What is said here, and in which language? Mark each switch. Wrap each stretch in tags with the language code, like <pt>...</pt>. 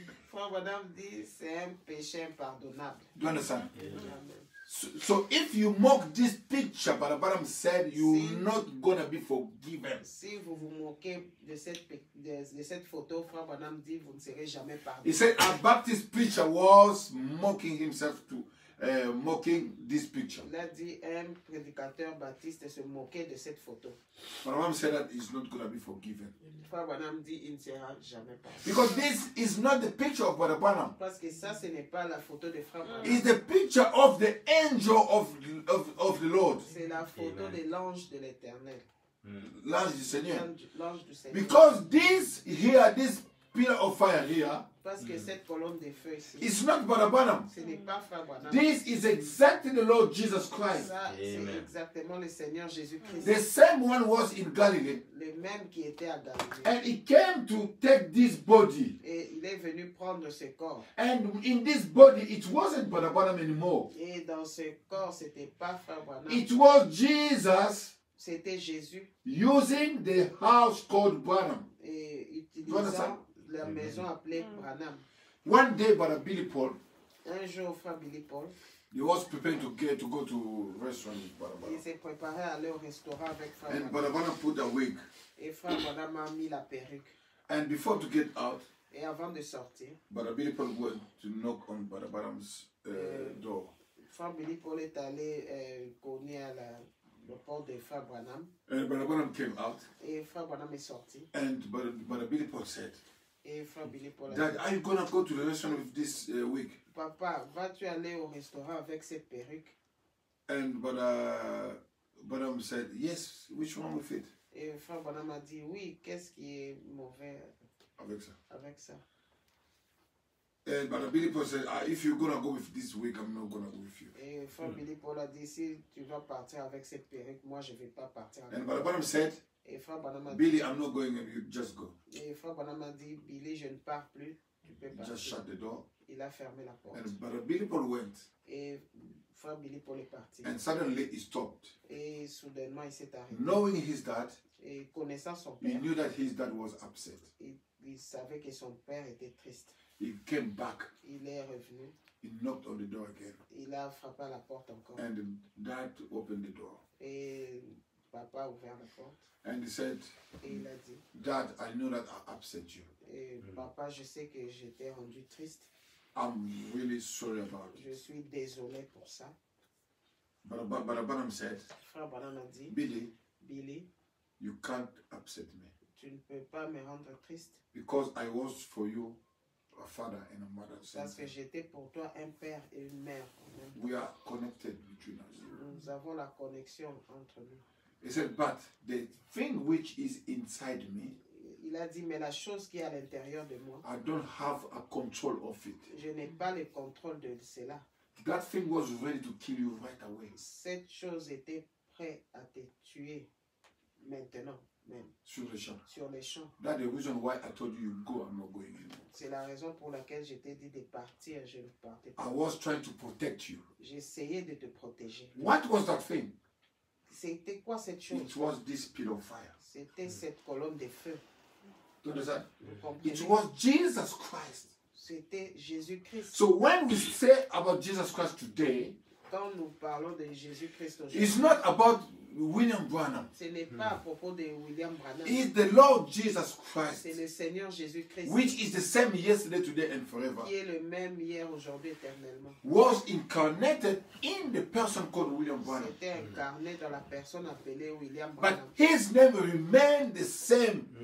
<fr>Frère Branham dit, c'est un péché impardonnable.</fr> <en>Do you understand? Amen. So if you mock this picture, Brother Branham said, you're not gonna be forgiven.</en> <fr>Si vous vous moquez de cette photo, Frère Branham dit, vous ne serez jamais</fr> <en>He</en> <fr>pardonné.</fr> <en>said a Baptist preacher was mocking himself to mocking this picture.</en> <fr>Il a dit, un prédicateur baptiste se moquait de cette photo.</fr> <en>Brother Branham said that he's not gonna be forgiven.</en> <fr>Frère Branham dit, il ne sera jamais pardonné.</fr> <en>Because this is not the picture of Brother Branham.</en> <fr>Parce que ça, ce n'est pas la photo de Frère Branham.</fr> <en>It's the picture of the angel of the Lord.</en> <fr>C'est la photo de l'ange de l'Éternel. L'ange du Seigneur. L'ange du Seigneur.</fr> <en>Because this pillar of fire here,</en> <fr>Parce que cette colonne de feu ici,</fr> <en>is not Brother Branham.</en> <fr>ce n'est pas Frère Branham.</fr> <en>This is exactly the Lord Jesus Christ.</en> <fr>Ça, c'est</fr> <en>Amen.</en> <fr>exactement le Seigneur Jésus-Christ.</fr> <en>The same one was in Galilee.</en> <fr>Le même qui était à Galilée.</fr> <en>And he came to take this body.</en> <fr>Et il est venu prendre ce corps.</fr> <en>And in this body, it wasn't Brother Branham anymore.</en> <fr>Et dans ce corps, c'était pas Frère Branham.</fr> <en>It was Jesus</en> <fr>C'était Jésus.</fr> <en>using the house called Branham.</en> <fr>Et</fr> <en>You understand?</en> <fr>utilisant la maison appelée Branham.</fr> <en>One day, Brother Billy Paul,</en> <fr>Un jour, Frère Billy Paul,</fr> <en>he was preparing to go to restaurant with Brother</en> <fr>il</fr> <en>Branham.</en> <fr>s'est préparé à aller au restaurant avec Frère</fr> <en>And</en> <fr>Branham.</fr> <en>Brother Branham put a wig.</en> <fr>Et Frère Branham a mis la perruque.</fr> <en>And before to get out,</en> <fr>Et avant de sortir,</fr> <en>Brother Billy Paul went to knock on Brother Branham's door.</en> <fr>Frère Billy Paul est allé cogner à le port de Frère Branham.</fr> <en>And Brother Branham came out.</en> <fr>Et Frère Branham est sorti.</fr> <en>And Brother Billy Paul said,</en> <fr>Et Frère Billy Paul a</fr> <en>Dad,</en> <fr>dit,</fr> <en>are you going to go to the restaurant with this wig?</en> <fr>Papa, vas-tu aller au restaurant avec cette perruque?</fr> <en>And Brother Branham said, yes, which one with it?</en> <fr>Et Frère Branham a dit, oui, qu'est-ce qui est mauvais Avec ça. avec ça?</fr> <en>And Brother Billy Paul said, if you're going to go with this wig, I'm not going to go with you.</en> <fr>Et Frère Billy Paul a dit, si tu vas partir avec cette perruque, moi je ne vais pas partir avec</fr> <en>And Brother Branham said,</en> <fr>Et Frère Branham a dit,</fr> <en>Billy, I'm not going, and you just go.</en> <fr>et Frère Branham a dit, Billy, je ne pars plus, tu peux partir.</fr> <en>Just shut the door.</en> <fr>Il a fermé la porte.</fr> <en>And Brother Billy Paul went,</en> <fr>Et Frère Billy Paul est parti.</fr> <en>and suddenly he stopped.</en> <fr>Et soudainement, il s'est arrêté.</fr> <en>Knowing his dad,</en> <fr>Et connaissant son</fr> <en>he</en> <fr>père,</fr> <en>knew that his dad was upset.</en> <fr>il savait que son père était triste.</fr> <en>He came back.</en> <fr>Il est revenu.</fr> <en>He knocked on the door again.</en> <fr>Il a frappé à la porte encore.</fr> <en>And the dad opened the door.</en> <fr>Et papa a ouvert la porte.</fr> <en>And he said,</en> <fr>Et il a dit,</fr> <en>Dad, I know that I upset you.</en> <fr>et papa, je sais que j'étais rendu triste.</fr> <en>I'm really sorry about</en> <fr>Je</fr> <en>it.</en> <fr>suis désolé pour ça.</fr> <en>But Brother Branham said,</en> <fr>Frère Branham a dit,</fr> <en>Billy,</en> <fr>Billy,</fr> <en>you can't upset me.</en> <fr>tu ne peux pas me rendre triste</fr> <en>Because I was for you a father and a mother.</en> <fr>parce que j'étais pour toi un père et une mère.</fr> <en>We are connected between us.</en> <fr>Nous avons la connexion entre nous.</fr> <en>He said, but the thing which is inside me,</en> <fr>Il a dit, mais la chose qui est à l'intérieur de moi,</fr> <en>I don't have a control of it.</en> <fr>je n'ai pas le contrôle de cela.</fr> <en>That thing was ready to kill you right away.</en> <fr>Cette chose était prête à te tuer maintenant, même, Sur le champ. sur les champs.</fr> <en>That's the reason why I told you, you go, I'm not going anymore.</en> <fr>C'est la raison pour laquelle je t'ai dit de partir, je ne partais</fr> <en>I</en> <fr>pas.</fr> <en>was trying to protect you.</en> <fr>J'essayais de te protéger.</fr> <en>What was that thing?</en> <fr>C'était quoi cette chose?</fr> <en>It was this pillar of fire.</en> <fr>C'était cette colonne de feu.</fr> <en>Do you understand?</en> <fr>Vous comprenez?</fr> <en>It was Jesus Christ.</en> <fr>C'était Jésus-Christ.</fr> <en>So when we say about Jesus Christ today,</en> <fr>Quand nous parlons de Jésus-Christ</fr> <en>it's</en> <fr>aujourd'hui,</fr> <en>not about William Branham.</en> <fr>Ce n'est pas à propos de William Branham.</fr> <en>He is the Lord Jesus Christ,</en> <fr>C'est le Seigneur Jésus-Christ</fr> <en>which is the same yesterday, today, and forever,</en> <fr>qui est le même hier, aujourd'hui, éternellement.</fr> <en>was incarnated in the person called William Branham.</en> <fr>C'était incarné dans la personne appelée William</fr> <en>But</en> <fr>Branham.</fr> <en>his name remained the same.</en>